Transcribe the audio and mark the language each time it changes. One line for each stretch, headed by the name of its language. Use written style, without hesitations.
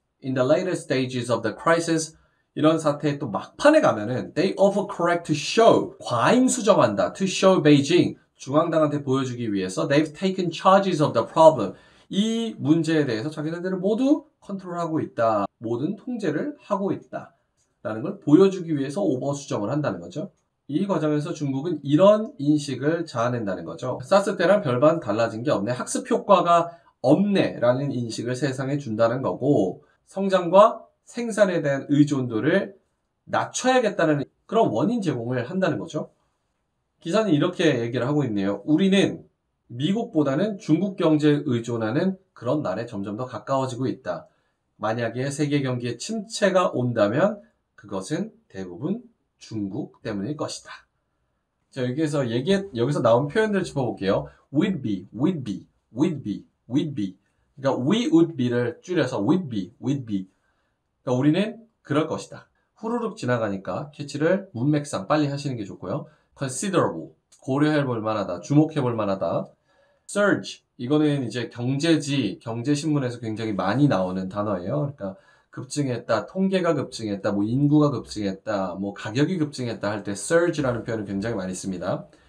English: In the later stages of the crisis,
Korean: 이런 사태의 또 막판에 가면은
English: they overcorrect to show,
Korean: 과잉 수정한다.
English: To show Beijing,
Korean: 중앙당한테 보여주기 위해서
English: they've taken charges of the problem.
Korean: 이 문제에 대해서 자기네들은 모두 컨트롤하고 있다. 모든 통제를 하고 있다. 라는 걸 보여주기 위해서 오버 수정을 한다는 거죠. 이 과정에서 중국은 이런 인식을 자아낸다는 거죠. 사스 때랑 별반 달라진 게 없네. 학습 효과가 없네. 라는 인식을 세상에 준다는 거고 성장과 생산에 대한 의존도를 낮춰야겠다는 그런 원인 제공을 한다는 거죠. 기사는 이렇게 얘기를 하고 있네요. 우리는 미국보다는 중국 경제에 의존하는 그런 날에 점점 더 가까워지고 있다. 만약에 세계 경기에 침체가 온다면 그것은 대부분 중국 때문일 것이다. 자, 여기서 나온 표현들을 짚어볼게요.
English: would be, would be, would be, would be.
Korean: 그러니까
English: we would be
Korean: 를 줄여서
English: would be, would be.
Korean: 그러니까 우리는 그럴 것이다. 후루룩 지나가니까 캐치를 문맥상 빨리 하시는 게 좋고요. considerable, 고려해볼 만하다, 주목해볼 만하다. surge, 이거는 이제 경제신문에서 굉장히 많이 나오는 단어예요. 그러니까 급증했다, 통계가 급증했다, 뭐 인구가 급증했다, 뭐 가격이 급증했다 할 때 surge라는 표현을 굉장히 많이 씁니다.